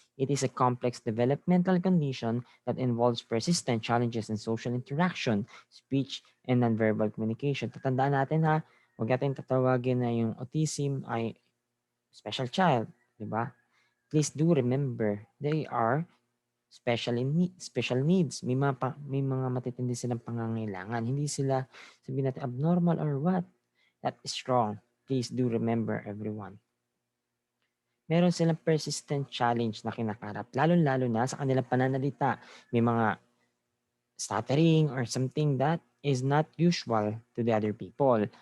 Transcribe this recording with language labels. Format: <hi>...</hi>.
<en>It is a complex developmental condition that involves persistent challenges in social interaction, speech, and nonverbal communication.</en> <tl>Tatandaan natin ha, huwag natin tatawagin na yung autism ay</tl> <en>special child,</en> <tl>di ba?</tl> <en>Please do remember, they are special needs.</en> <tl>May mga matitindi silang pangangailangan. Hindi sila sabihin natin</tl> <en>abnormal or what. That is wrong. Please do remember, everyone.</en> <tl>Meron silang</tl> <en>persistent challenge</en> <tl>na kinakarap. Lalo-lalo na sa kanilang pananalita. May mga</tl> <en>stuttering or something that is not usual to the other people.</en>